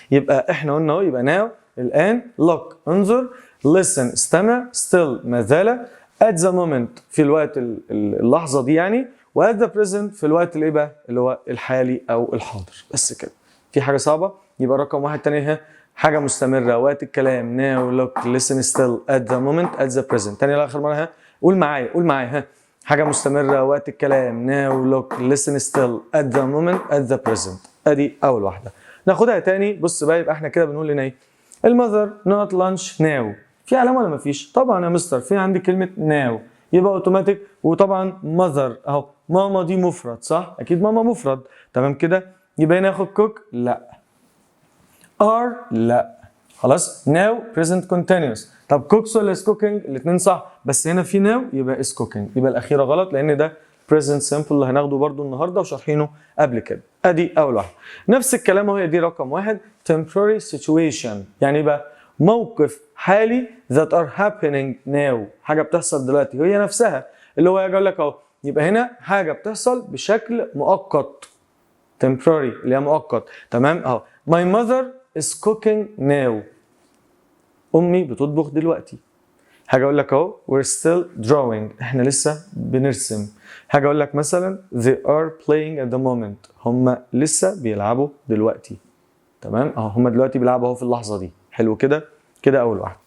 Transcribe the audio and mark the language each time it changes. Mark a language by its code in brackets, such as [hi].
[ar] يبقى احنا قلنا اهو، يبقى now الان، look انظر، listen استمع، still ما زال، [en] at the moment [ar] في الوقت اللحظه دي يعني، و [en] at the present [ar] في الوقت الايه بقى؟ اللي هو الحالي او الحاضر. بس كده. في حاجه صعبه؟ يبقى رقم واحد تاني ها، حاجه مستمره وقت الكلام [en] now look listen still at the moment at the present. [ar] تاني لاخر مره ها، قول معايا قول معايا ها. حاجه مستمره وقت الكلام [en] now look listen still at the moment at the present. [ar] ادي اول واحده. ناخدها تاني. بص بقى، يبقى احنا كده بنقول لنا ايه؟ المذر [en] not lunch now. [ar] في علامه ولا مفيش؟ طبعا يا مستر في عندي كلمه now، يبقى اوتوماتيك. وطبعا mother اهو، ماما دي مفرد صح؟ اكيد ماما مفرد، تمام كده. يبقى هنا اخد cook؟ لا. are؟ لا. خلاص. [en] now present continuous. [ar] طب cooks ولا [en] is cooking؟ [ar] الاثنين صح، بس هنا في now يبقى is cooking. يبقى الاخيره غلط، لان ده present simple اللي هناخده برضو النهارده وشارحينه قبل كده. ادي اول واحده. نفس الكلام اهو، دي رقم واحد [en] temporary situation. [ar] يعني بقى موقف حالي [en] that are happening now، [ar] حاجه بتحصل دلوقتي هي نفسها، اللي هو اجي اقول لك اهو. يبقى هنا حاجه بتحصل بشكل مؤقت، temporary اللي هي مؤقت، تمام اهو. [en] my mother is cooking now. [ar] امي بتطبخ دلوقتي. حاجه اقول لك اهو [en] we're still drawing، [ar] احنا لسه بنرسم. حاجه اقول لك مثلا [en] they are playing at the moment، [ar] هم لسه بيلعبوا دلوقتي، تمام اهو. هم دلوقتي بيلعبوا اهو في اللحظه دي. حلو كده. كده اول واحده.